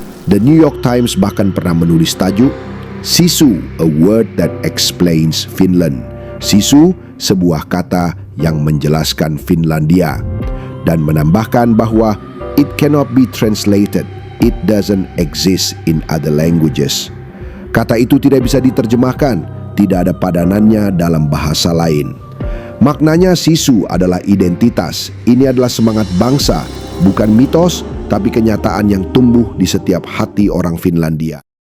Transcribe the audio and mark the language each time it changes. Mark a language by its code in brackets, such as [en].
[en] The New York Times [id] bahkan pernah menulis tajuk [en] Sisu, a word that explains Finland. [id] Sisu, sebuah kata yang menjelaskan Finlandia, dan menambahkan bahwa [en] it cannot be translated. It doesn't exist in other languages. [id] Kata itu tidak bisa diterjemahkan, tidak ada padanannya dalam bahasa lain. Maknanya sisu adalah identitas. Ini adalah semangat bangsa, bukan mitos, tapi kenyataan yang tumbuh di setiap hati orang Finlandia.